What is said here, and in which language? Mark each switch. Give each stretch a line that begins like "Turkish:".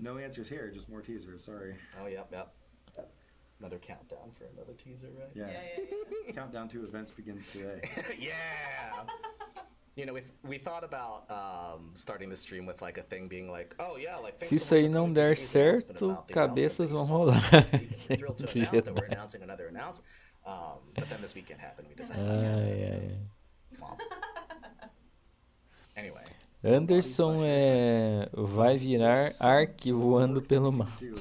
English: No answers here, just more teasers, sorry. Oh, yep. Another countdown for another teaser, right? Yeah. Countdown to events begins today. Yeah! We thought about starting the stream with like a thing being like, oh yeah, like
Portuguese: se isso aí não der certo, cabeças vão rolar.
English: We're announcing another announcement. But then this weekend happened. We decided. Anyway.
Portuguese: Anderson vai virar Ark voando pelo mapa.